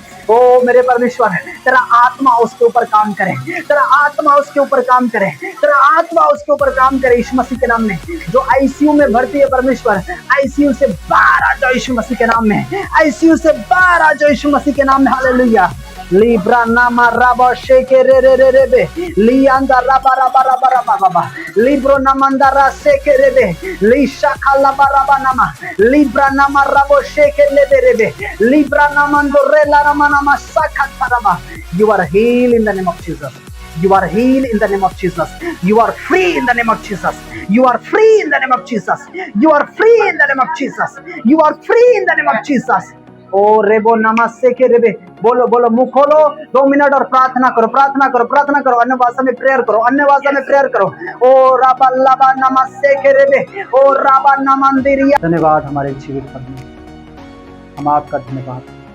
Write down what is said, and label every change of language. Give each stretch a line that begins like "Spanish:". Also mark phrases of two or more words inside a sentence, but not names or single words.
Hindi: ओ मेरे परमेश्वर, तेरा आत्मा उसके ऊपर काम करे, तेरा आत्मा उसके ऊपर काम करे, तेरा आत्मा उसके ऊपर काम करे यीशु मसीह के नाम में। जो आईसीयू में भर्ती है परमेश्वर, आईसीयू से बाहर आ जाओ यीशु मसीह के नाम में, आईसीयू से बाहर आ जाओ यीशु मसीह के नाम में, हालेलुया। Libra nama raba sheke re re re re be lianda raba raba raba raba baba libro namanda ra seke re be li shaka laba raba nama libra nama rabo sheke le be re be libra namando re la rama nama sakat raba.
English: You are healed in the name of Jesus. You are healed in the name of Jesus. You are free in the name of Jesus. You are free in the name of Jesus. You are free in the name of Jesus. You are free in the name of Jesus. ओ रेबो नमस्ते के रेबे,
Hindi: बोलो बोलो, मुंह खोलो 2 मिनट और प्रार्थना करो, प्रार्थना करो, प्रार्थना करो, अन्य भाषा में प्रेयर करो, अन्य भाषा में प्रेयर करो। ओ राबा लाबा नमस्ते के रेबे, ओ राबा नमंदिरिया। धन्यवाद हमारे जीवित परमेश्वर, हम आपका धन्यवाद।